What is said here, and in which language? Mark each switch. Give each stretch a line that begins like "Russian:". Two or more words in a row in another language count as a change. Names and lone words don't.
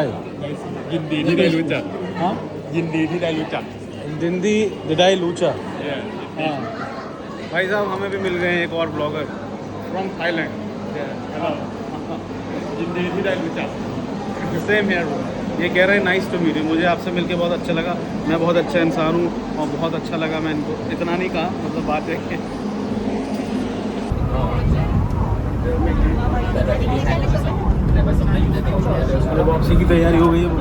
Thai: ยินดีที่ได้รู้จัก
English: Huh?
Thai: ยินดีที่ได้รู้จัก Dindi Didai Lucha.
English: Yeah.
Hindi: हाँ भाई साहब हमें भी मिल गए हैं एक और
English: blogger from Thailand.
Thai: Hello. ยินดีที่ได้รู้จัก
English: same here.
Hindi: ये कह रहे हैं
English: nice to meet you.
Hindi: मुझे आपसे मिलके बहुत अच्छा लगा, मैं बहुत अच्छा इंसान हूँ और बहुत अच्छा लगा। मैं इनको इतना नहीं कहा, मतलब बात है कि वापसी की तैयारी हो गई है।